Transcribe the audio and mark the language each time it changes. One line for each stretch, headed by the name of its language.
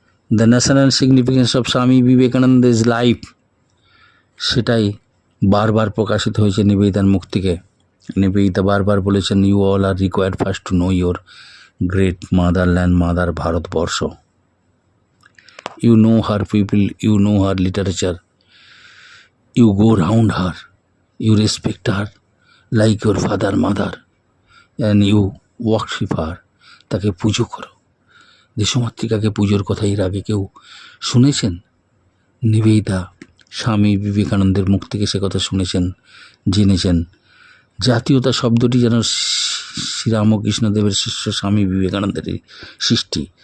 English: the national significance of
Bangla: স্বামী বিবেকানন্দের life, সেটাই বারবার প্রকাশিত হয়েছে নিবেদিতার মুখ থেকে। নিবেদিতা বারবার বলেছেন,
English: You all are required first to know your great motherland, mother Bharatvarsha. You know her people, you know her literature, you go round her, you respect her like your father, mother, and you worship her.
Bangla: তাকে পুজো করো। দেশমাতৃকাকে পুজোর কথা এর আগে কেউ শুনেছেন? নিবেদিতা স্বামী বিবেকানন্দের মুখ থেকে সে কথা শুনেছেন, জেনেছেন। জাতীয়তা শব্দটি যেন শ্রীরামকৃষ্ণদেবের শিষ্য স্বামী বিবেকানন্দেরই সৃষ্টি।